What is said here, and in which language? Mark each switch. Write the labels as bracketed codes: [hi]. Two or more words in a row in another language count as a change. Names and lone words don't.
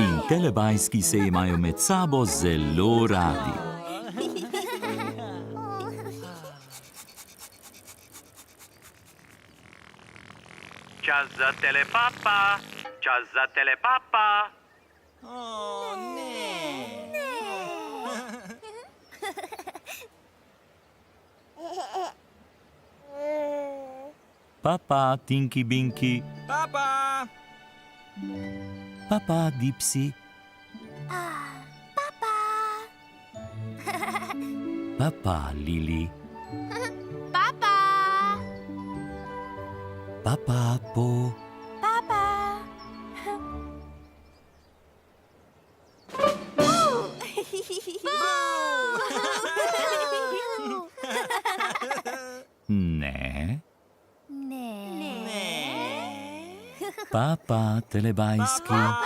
[sl] In telebajski se imajo med sabo zelo radi. Čas za telepapa, čas za telepapa. O, ne. Papa, Tinky Binky, Papa. papa, Dipsy, papa, Lili, Papa. papa, Po, Papa. ne, Ne. papa, telebajski,